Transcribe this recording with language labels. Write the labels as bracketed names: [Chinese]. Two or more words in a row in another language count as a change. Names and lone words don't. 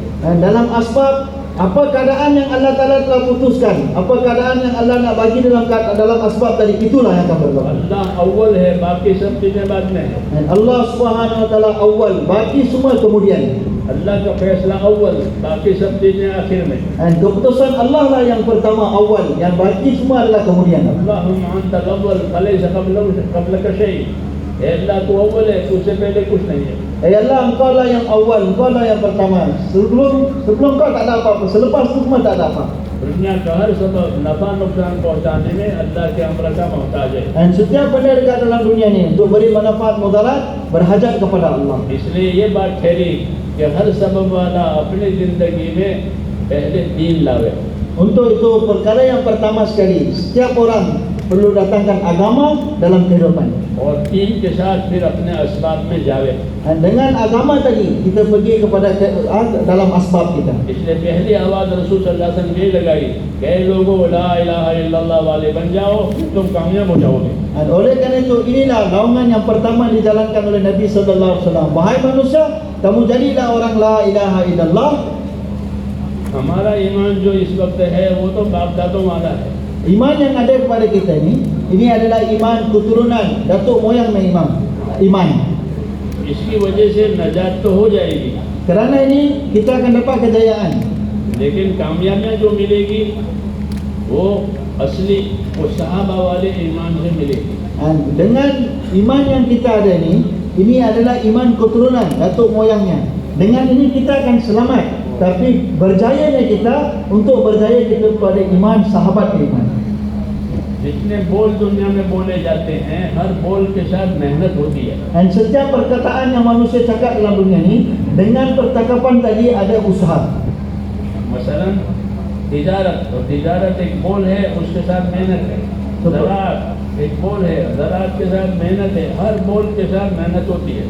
[Malay] Dan dalam asbab, apa keadaan yang Allah Ta'ala telah putuskan, apa keadaan yang Allah nak bagi dalam asbab tadi, itulah yang akan berlaku. [Urdu] اللہ اوّل ہے، باقی سب چیزیں بعد میں ہے. [Malay] Dan Allah [Arabic] Subhanahu wa taala [Malay] awal, baki semua kemudian. [Urdu] اللہ کا فیصلہ اوّل، باقی سب چیزیں آخر میں. [Malay] Dan keputusan Allah lah yang pertama awal, yang baki semua adalah kemudian. [Arabic] اللهم أنت الأول فليس قبلك شيء. [Urdu] اے اللہ تو اوّل ہے، تجھ سے پہلے کچھ نہیں ہے. [Malay] Allah, engkau lah yang awal, engkau lah yang pertama. Sebelum kau tak ada apa-apa, selepas tu semua tak ada apa. [Urdu] دنیا کا ہر سبب نفع نقصان پہنچانے میں اللہ کے امر کا محتاج ہے. [Malay] Dan setiap benda dekat dalam dunia ni untuk beri manfaat mudarat berhajat kepada Allah. [Urdu] اس لیے یہ بات ٹھہری کہ ہر سبب والا اپنی زندگی میں پہلے دین لاوے. [Malay] Untuk itu perkara yang pertama sekali, setiap orang perlu datangkan agama dalam kehidupan. [Urdu] اور دین کے ساتھ پھر اپنے اسباب میں جاوے. [Malay] Dan dengan agama tadi kita pergi kepada dalam asbab kita. [Urdu] اس لیے پہلی آواز رسول [Arabic] صلى الله عليه وسلم [Urdu] یہ لگائی کہ اے لوگوں [Arabic] لا إله إلا الله [Urdu] والے بن جاؤ، تم کامیاب ہو جاؤ گے. [Malay] Dan oleh kerana itu inilah naungan yang pertama dijalankan oleh Nabi [Arabic] sallallahu alaihi wasallam. [Malay] Wahai manusia, kamu jadilah orang [Arabic] la ilaha illallah. [Urdu] ہمارا ایمان جو اس وقت ہے وہ تو باپ دادوں والا ہے. [Malay] Iman yang ada kepada kita ini adalah iman keturunan datuk moyang iman. [Urdu] اس کی وجہ سے نجات تو ہو جائے گی, [Malay] Kerana ini kita akan dapat kejayaan. [Urdu] لیکن کامیابیاں جو ملے گی وہ اصلی وہ صحابہ والے ایمان سے ملے گی. [Malay] Dan dengan iman yang kita ada ini adalah iman keturunan datuk moyangnya. Dengan ini kita akan selamat. Tapi berjayanya kita untuk berjaya kita pada iman sahabat iman. [Urdu] جتنے بول دنیا میں بولے جاتے ہیں ہر بول کے ساتھ محنت ہوتی ہے. [Malay] Dan setiap perkataan yang manusia cakap dalam dunia ini, dengan percakapan tadi ada usaha. [Urdu] مثلاً تجارت، تو تجارت ایک بول ہے، اس کے ساتھ محنت ہے. زراعت ایک بول ہے، زراعت کے ساتھ محنت ہے. ہر بول کے ساتھ محنت ہوتی ہے.